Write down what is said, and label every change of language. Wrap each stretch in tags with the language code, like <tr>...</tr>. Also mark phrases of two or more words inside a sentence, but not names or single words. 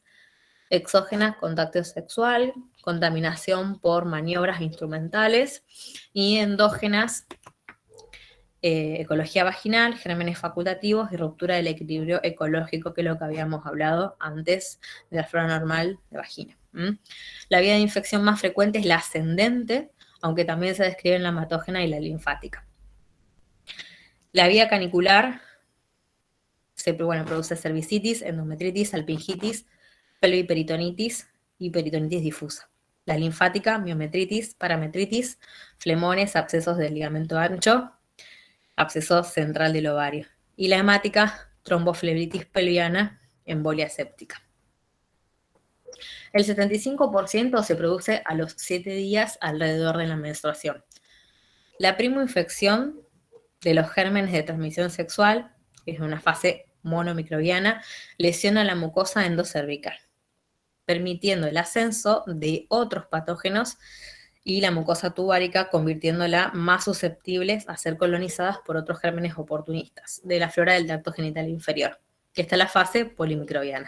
<es>Exógenas, contacto sexual, contaminación por maniobras instrumentales, y endógenas, ecología vaginal, gérmenes facultativos y ruptura del equilibrio ecológico, que es lo que habíamos hablado antes de la flora normal de vagina. La vía de infección más frecuente es la ascendente, aunque también se describen la hematógena y la linfática. La vía canicular produce cervicitis, endometritis, salpingitis, pelviperitonitis, y peritonitis difusa. La linfática, miometritis, parametritis, flemones, abscesos del ligamento ancho, absceso central del ovario. Y la hemática, tromboflebitis pelviana, embolia séptica. El 75% se produce a los 7 días alrededor de la menstruación. La primoinfección de los gérmenes de transmisión sexual, que es una fase monomicrobiana, lesiona la mucosa endocervical, permitiendo el ascenso de otros patógenos y la mucosa tubárica, convirtiéndola más susceptibles a ser colonizadas por otros gérmenes oportunistas de la flora del tracto genital inferior, que está en la fase polimicrobiana.</es>